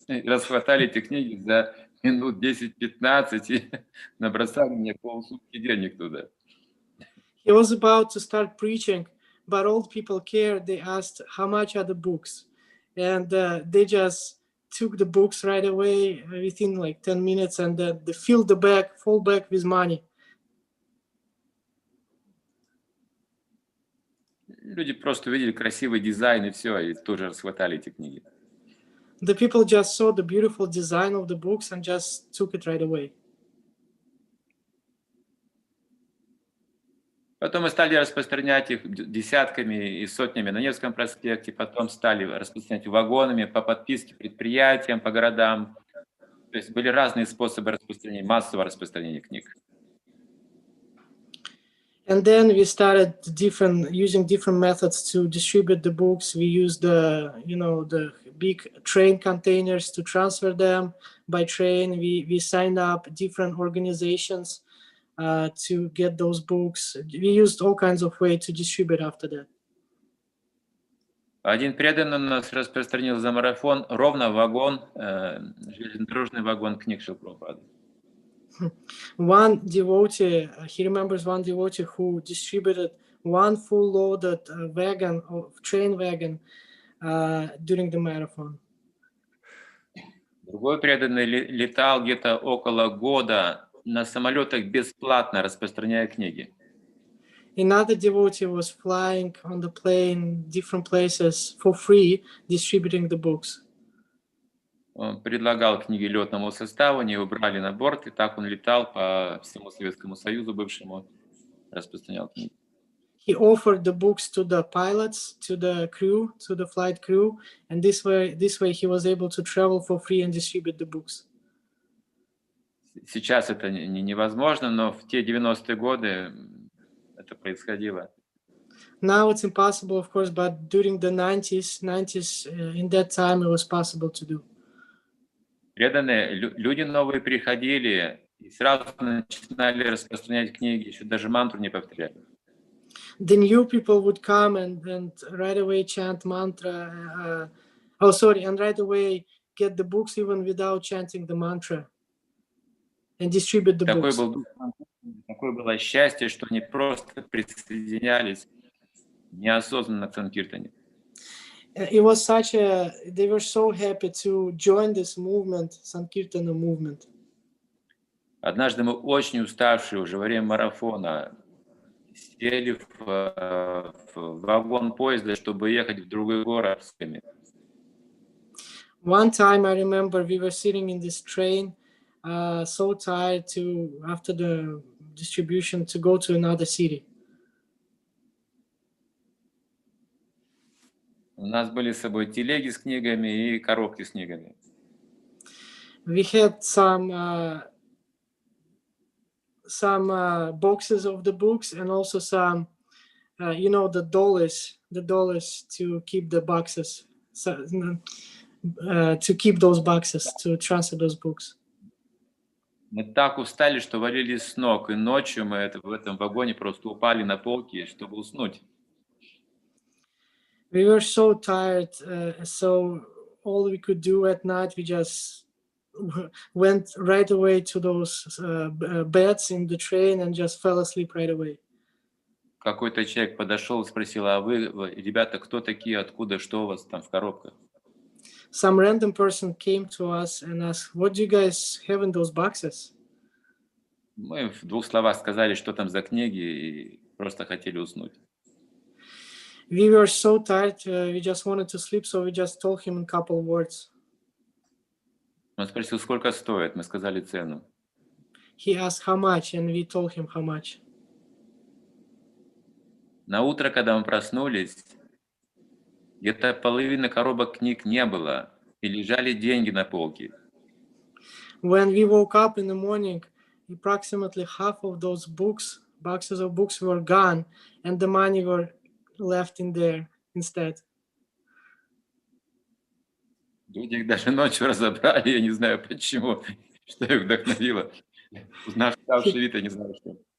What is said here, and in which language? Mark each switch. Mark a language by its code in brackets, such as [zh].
[ru] И расхватали эти книги за минут 10-15 и набросали мне полсумки денег туда. [en] He was about to start preaching, but old people cared. They asked, how much are the books? And they just took the books right away within like 10 minutes, and they filled the bag, full bag with money. [ru] Люди просто увидели красивый дизайн и все, и тоже расхватали эти книги. [en] The people just saw the beautiful design of the books and just took it right away. [ru] Потом мы стали распространять их десятками и сотнями на Невском проспекте, потом стали распространять вагонами по подписке предприятиям, по городам. То есть были разные способы распространения, массового распространения книг. [en] And then we started using different methods to distribute the books. We used the big train containers to transfer them by train. We signed up different organizations to get those books. We used all kinds of ways to distribute after that. [ru] Один преданный у нас распространил за марафон ровно вагон, железнодорожный вагон книг Шрилы Прабхупады. [en] One devotee, he remembers one devotee who distributed one full loaded train wagon during the marathon. [ru] Другой преданный летал где-то около года на самолетах бесплатно, распространяя книги. [en] Another devotee was flying on the plane different places for free, distributing the books. [ru] Он предлагал книги летному составу, они его брали на борт, и так он летал по всему Советскому Союзу бывшему, распространял книги. [en] He offered the books to the pilots, to the crew, to the flight crew, and this way he was able to travel for free and distribute the books. [ru] Сейчас это невозможно, но в те 90-е годы это происходило. [en] Now it's impossible, of course, but during the 90s, in that time it was possible to do. [ru] Преданные люди новые приходили и сразу начинали распространять книги, еще даже мантру не повторяли. [en] The new people would come and right away chant mantra. And right away get the books even without chanting the mantra, and distribute the books. [ru] Такое было счастье, что они просто присоединялись неосознанно к Санкиртане. [en] They were so happy to join this movement, Sankirtana movement. [ru] Однажды мы очень уставшие уже во время марафона сели в вагон поезда, чтобы ехать в другой город. [en] One time I remember we were sitting in this train, so tired after the distribution to go to another city. [ru] У нас были с собой телеги с книгами и коробки с книгами. [en] We had some boxes of the books and also some, the dollars to keep the boxes, to keep those boxes, to transfer those books. [ru] Мы так устали, что валились с ног, и ночью мы в этом вагоне просто упали на полки, чтобы уснуть. [en] We were so tired, so all we could do at night, we just went right away to those beds in the train and just fell asleep right away. [ru] Какой-то человек подошел и спросил: а вы, ребята, кто такие, откуда, что у вас там в коробках? [en] Some random person came to us and asked, "What do you guys have in those boxes?" [ru] Мы в двух словах сказали, что там за книги, и просто хотели уснуть. [en] We were so tired, we just wanted to sleep, so we just told him in a couple of words. [ru] Он спросил, сколько стоит, мы сказали цену. [en] He asked how much, and we told him how much. [ru] На утро, когда мы проснулись, где-то половины коробок книг не было, и лежали деньги на полке. [en] When we woke up in the morning, approximately half of those boxes of books were gone, and the money were left in there instead. [ru] Люди их даже ночью разобрали, я не знаю почему, что их вдохновило. Узнав ставший вид, я не знаю, что.